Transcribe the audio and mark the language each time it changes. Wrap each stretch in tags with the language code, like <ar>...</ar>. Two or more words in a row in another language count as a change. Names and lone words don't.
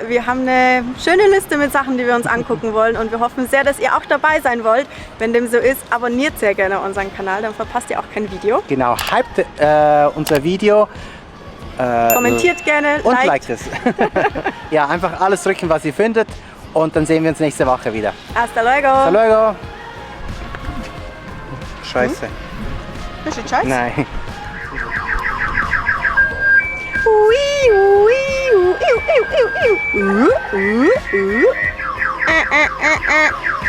<de>Wir haben eine schöne Liste mit Sachen, die wir uns angucken wollen. Und wir hoffen sehr, dass ihr auch dabei sein wollt. Wenn dem so ist, abonniert sehr gerne unseren Kanal, dann verpasst ihr auch kein Video. genau. Hypt unser Video. Kommentiert gerne, Und liked. liked es. Ja, einfach alles drücken, was ihr findet. Und dann sehen wir uns nächste Woche wieder.</de> <es>Hasta luego. Hasta luego.</es> <de>Scheiße. Ist das scheiße? Nein. Ui, ui, ui, ui, ui, ui, ui, ui. äh, äh, äh.</de>